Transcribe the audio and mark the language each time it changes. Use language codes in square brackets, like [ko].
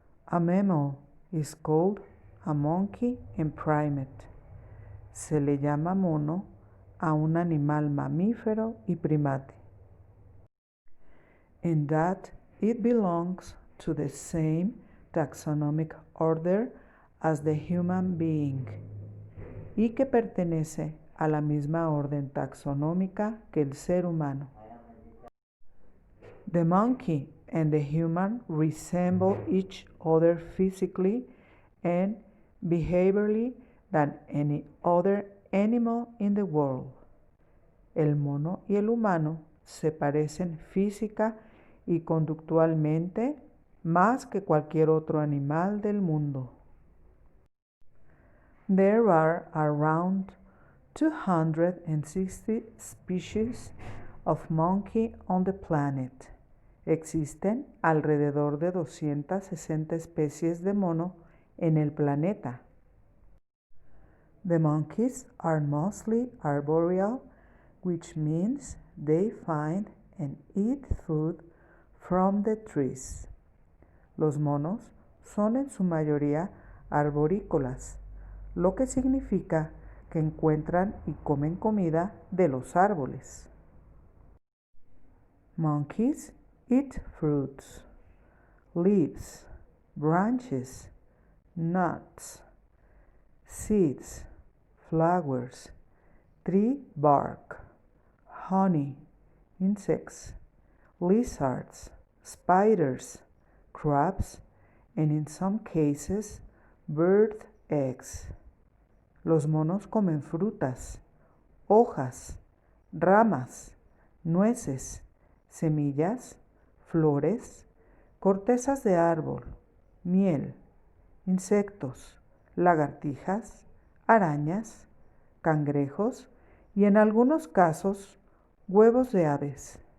[en] A mammal is called a monkey and primate. [es] Se le llama mono a un animal mamífero y primate. [en] And that it belongs to the same taxonomic order as the human being. [es] Y que pertenece a la misma orden taxonómica que el ser humano. [en] The monkey and the human resemble each other physically and behaviorally than any other animal in the world. [es] El mono y el humano se parecen física y conductualmente más que cualquier otro animal del mundo. [en] There are around 260 species of monkey on the planet. [es] Existen alrededor de 260 especies de mono en el planeta. [en] The monkeys are mostly arboreal, which means they find and eat food from the trees. [es] Los monos son en su mayoría arborícolas, lo que significa que encuentran y comen comida de los árboles. [en] Monkeys eat fruits, leaves, branches, nuts, seeds, flowers, tree bark, honey, insects, lizards, spiders, crabs, and in some cases, bird eggs. [es] Los monos comen frutas, hojas, ramas, nueces, semillas, flores, cortezas de árbol, miel, insectos, lagartijas, arañas, cangrejos y en algunos casos huevos de aves.